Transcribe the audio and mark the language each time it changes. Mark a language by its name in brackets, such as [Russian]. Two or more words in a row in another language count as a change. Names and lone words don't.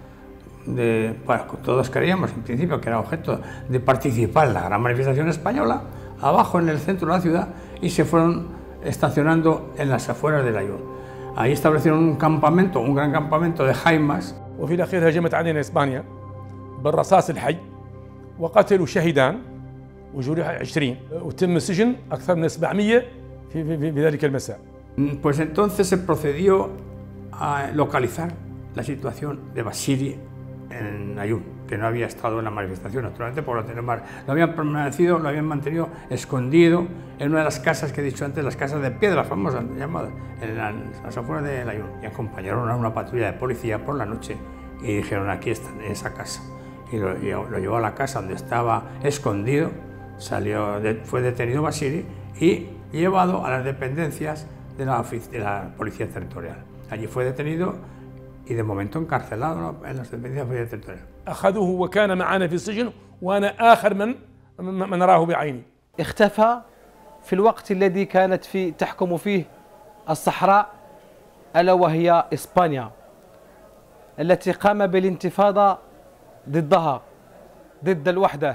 [Spanish] todos creíamos en principio que era objeto de participar en la gran manifestación española, abajo en el centro de la ciudad, y se fueron estacionando en las afueras del Ayun. Ahí establecieron un campamento, un gran campamento de jaimas. [Arabic] وفي الأخير هجمت علينا إسبانيا بالرصاص الحي وقتلوا شهيدان وجرح 20 وتم سجن أكثر من 700 في ذلك المساء. [Spanish] Pues entonces se procedió a localizar la situación de Basiri en Ayun, que no había estado en la manifestación, naturalmente, por lo habían mantenido escondido en una de las casas que he dicho antes, las casas de piedra famosas llamadas, en las afueras de Ayun, y acompañaron a una patrulla de policía por la noche y dijeron: aquí están, en esa casa, y lo llevó a la casa donde estaba escondido, fue detenido Basiri y llevado a las dependencias de la policía territorial. Allí fue detenido y de momento encarcelado en las dependencias de la policía territorial. [Arabic] أخذوه وكان معنا في السجن وأنا آخر من راه بعيني. اختفى في الوقت الذي كانت تحكم فيه الصحراء، ألا وهي إسبانيا التي قام بالانتفاضة ضدها، ضد الوحدة.